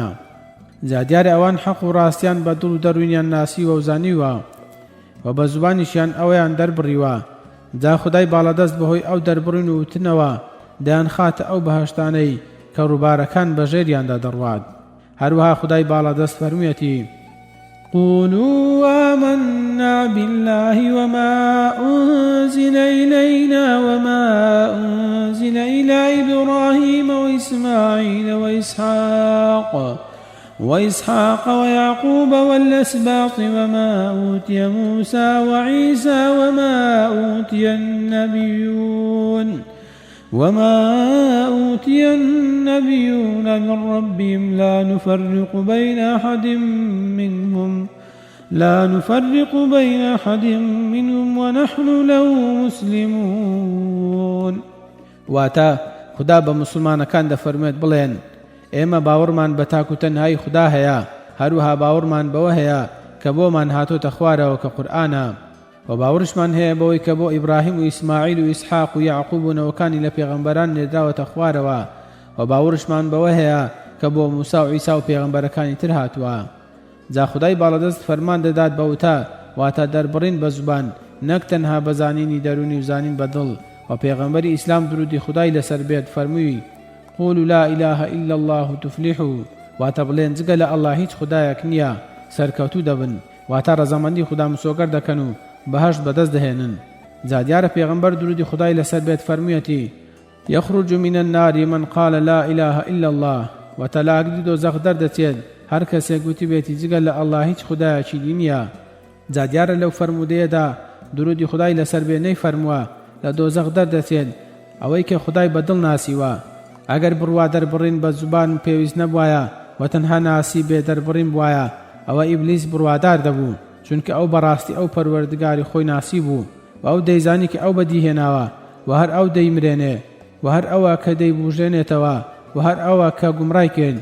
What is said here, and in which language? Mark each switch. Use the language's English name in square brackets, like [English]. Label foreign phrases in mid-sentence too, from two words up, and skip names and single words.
[Central Kurdish] جا دیارە ئەوان حەق و ڕاستیان بە دڵ و دەروونیان ناسیوە و زانیوە و بە زوبانیشیان ئەوەیان دەربڕیوە. جا خودای باڵەدەست بەهۆی ئەو دەربڕین و وتنەوە دەیان خاتە ئەو بەهەشتانەی کە ڕووبارەکان بەژێریاندا دەڕوات. هەروەها خودای باڵەدەست فەرموویەتی [Arabic] قولوا آمنا بالله وما أنزل إلينا وما أنزل إلى إبراهيم وإسماعيل وإسحاق ويعقوب والأسباط وما أوتي موسى وعيسى وما أوتي النبيون من ربهم لا نفرق بين أحد منهم ونحن له مسلمون. [Central Kurdish] واتا خدا بمسلمان كان دفرمت بلين ئێمە باوەڕمان بە تاک و تەنهایی خوددا هەیە هەروەها باوەڕمان بەوە هەیە کە بۆمان هاتۆتە خوارەوە کە قورئانە و باوەڕشمان هەیە بەوەی کە بۆ ئیبراهیم و ئیسماعیل و ئیسحاق و یعقوب و نەوەکانی لە پێغەمبەران نێردراوەتە خوارەوە و باوەڕشمان بەوە هەیە کە بۆ موسا و عیسا و پێغەمبەرەکانی تر هاتووە. جا خودای باڵەدەست فەرمان دەدات بەوتا واتە دەربڕین بە زوبان نەک تەنها بەزانینی دەرونی و زانین بە دڵ و پێغەمبەری ئیسلام درودی خودای لەسەر بێت فەرمووی [Arabic] قولوا لا إله إلا الله تفلحوا [Central Kurdish] واتە بڵێن جگە لە ئەڵڵا هیچ خودایەک نییە سەرکەوتوو دەبن واتە ڕەزامەندی خوددا مسۆگەر دەکەن و بەهەشت بەدەست دەهێنن. جا دیارە پێغەمبەر درودی خودای لەسەر بێت فەرموویەتی [Arabic] يخرج من النار من قال لا إله إلا الله [Central Kurdish] واتە لە ئاگری دۆزەخ دەردەچێت هەر کەسێک گوتی بێتی جگە لە ئەڵڵا هیچ خودایەکی نییە. جا دیارە لەو فەرمودەیەدا درودی خودای لەسەر بێ نەیفەرمووە لە دۆزەخ دەردەچێت ئەوەی کە خودای بەدڵ ناسیوە. ئەگەر بڕوا دەربڕین بە زوبان و پێویست نەبوایە و تەنها ناسی بێ دەربڕین بوایە ئەوە ئیبلیس بڕوادار دەبوو چونکە ئەو بەڕاستی ئەو پەروەردگاری خۆی ناسی بوو و ئەو دەیزانی کە ئەو بەدیهێناوە و هەر ئەو دەیمرێنێ و هەر ئەوە کە دەیبوژێنێتەوە و هەر ئەوە کە گومڕای کرد.